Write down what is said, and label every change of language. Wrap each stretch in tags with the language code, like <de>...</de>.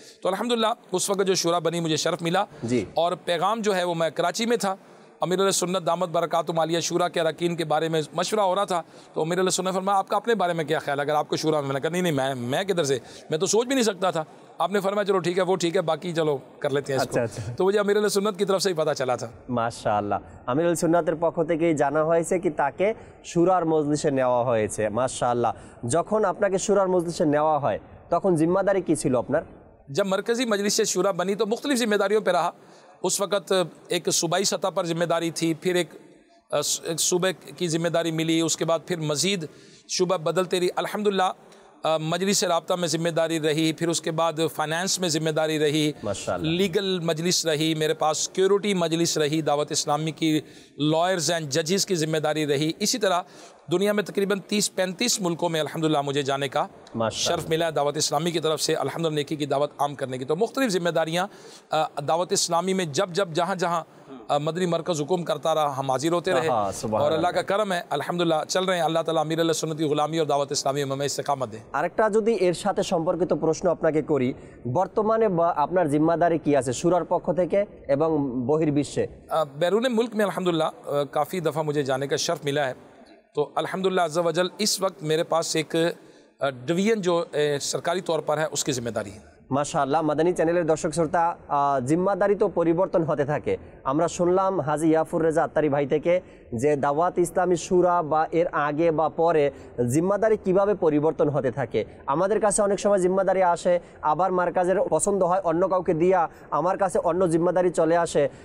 <hi>तो अल्हम्दुलिल्लाह उस वक्त जो शूरा बनी मुझे शर्फ मिला, और पैगाम जो है वो मैं कराची में था। अमीर अहले सुन्नत दामत बरकातुहुम आलिया शूरा के अरकान के बारे में मशवरा हो रहा था, तो अमीर अहले सुन्नत फरमाया आपका अपने बारे में क्या ख्याल है, अगर आपको शूरा में। मैंने कहा नहीं मैं किधर से, मैं तो सोच भी नहीं सकता था। आपने फरमाया चलो ठीक है, वो ठीक है, बाकी चलो कर लेते हैं इसको। अच्छा। तो मुझे अमीर अहले सुन्नत की तरफ से ही पता चला था।</hi> <bn>মাশাআল্লাহ, আমির আল সুন্নাতের পক্ষ থেকেই জানা হয়েছে কি তাকে শুরার মজলিসে নেওয়া হয়েছে। মাশাআল্লাহ, যখন আপনাকে শুরার মজলিসে নেওয়া হয় তখন জিম্মাদারি কি ছিল আপনার?</bn> <hi>जब मरकज़ी मजलिस शूरा बनी तो मुख्तलिफ ज़िम्मेदारियों पर रहा। उस वक़्त एक सूबाई सतह पर ज़िम्मेदारी थी, फिर एक सूबे की ज़िम्मेदारी मिली, उसके बाद फिर मज़ीद शुबा बदलते रही। अल्हम्दुलिल्लाह मजलिस राब्ता में ज़िम्मेदारी रही, फिर उसके बाद फ़ाइनेंस में ज़िम्मेदारी रही, लीगल मजलिस रही, मेरे पास सिक्योरिटी मजलिस रही, दावत इस्लामी की</hi> <en>lawyers and जजेस</en> <hi>की ज़िम्मेदारी रही। इसी तरह दुनिया में तकरीबन 30-35 मुल्कों में अल्हम्दुलिल्लाह मुझे जाने का शर्फ मिला है दावत इस्लामी की तरफ से, अल्हम्दुलिल्लाह नेकी की दावत आम करने की। तो मुख्तलिफ ज़िम्मेदारियाँ दावत इस्लामी में जब जहाँ मदनी मरकज़ हुकुम करता रहा हम हाजिर होते रहे, और अल्लाह का करम है अल्हम्दुलिल्लाह चल रहे हैं। अल्लाह ताला अमीर अहले सुन्नत की गुलामी और दावत इस्लामी में हमें इस्तिकामत दे।</hi> <bn>আরেকটা যদি এর সাথে সম্পর্কিত প্রশ্ন আপনাকে করি, বর্তমানে আপনার জিম্মাদারি কি আছে শুরার পক্ষ থেকে এবং বহির্বিশ্বে?</bn> <hi>बैरून मुल्क में अल्हम्दुलिल्लाह काफ़ी दफ़ा मुझे जाने का शर्फ मिला है। तो अल्हम्दुलिल्लाह अज़्ज़ा वजल इस वक्त मेरे पास एक डिवीज़न जो सरकारी तौर पर है उसकी ज़िम्मेदारी है।</hi> <bn>মাশাআল্লাহ, মাদানী চ্যানেলের দর্শক শ্রোতা, জিম্মাদারি তো পরিবর্তন হতে থাকে। আমরা শুনলাম হাজি ইয়াফুর রেজা আত্তারি ভাই থেকে যে দাওয়াত ইসলামী শুরা বা এর আগে বা পরে জিম্মাদারি কিভাবে পরিবর্তন হতে থাকে। আমাদের কাছে অনেক সময় জিম্মাদারি আসে, আবার মার্কাজের পছন্দ হয় অন্য কাউকে দিয়া আমার কাছে অন্য জিম্মাদারি চলে আসে।</bn>